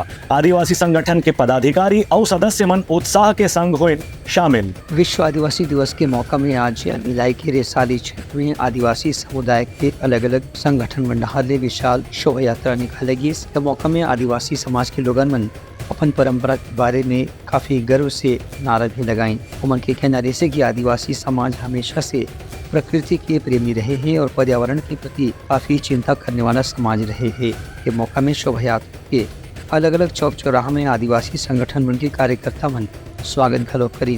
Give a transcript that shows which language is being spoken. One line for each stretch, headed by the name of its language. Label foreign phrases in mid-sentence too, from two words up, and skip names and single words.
Chhattisgarhi: आदिवासी संगठन के पदाधिकारी और सदस्य मन उत्साह के संग हुए शामिल। विश्व आदिवासी दिवस के मौका में आज भिलाई के रिसाली क्षेत्र में आदिवासी समुदाय के अलग अलग संगठन मंडल विशाल शोभा यात्रा निकालेगी। इस मौका में आदिवासी समाज के लोगन मन अपन परंपरा के बारे में काफी गर्व से नारा भी लगाई। उमन के कहना है कि आदिवासी समाज हमेशा से प्रकृति के प्रेमी रहे हैं और पर्यावरण के प्रति काफी चिंता करने वाला समाज रहे हैं। के मौका में शोभा यात्रा के अलग अलग चौक चौराहा में आदिवासी संगठन मन के कार्यकर्ता मन स्वागत घलो करी।